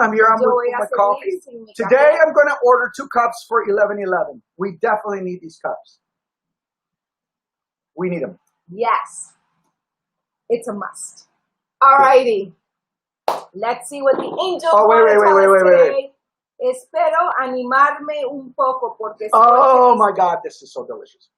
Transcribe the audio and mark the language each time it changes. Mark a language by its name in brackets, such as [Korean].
[English] I'm here. I'm with my coffee. Today I'm going to order 2 cups for 11:11. We definitely need these cups. We need them. Yes, it's a must. Alrighty, let's see what the angels want to tell us today. [Spanish] Espero animarme un poco porque [English] oh my God, this is so delicious.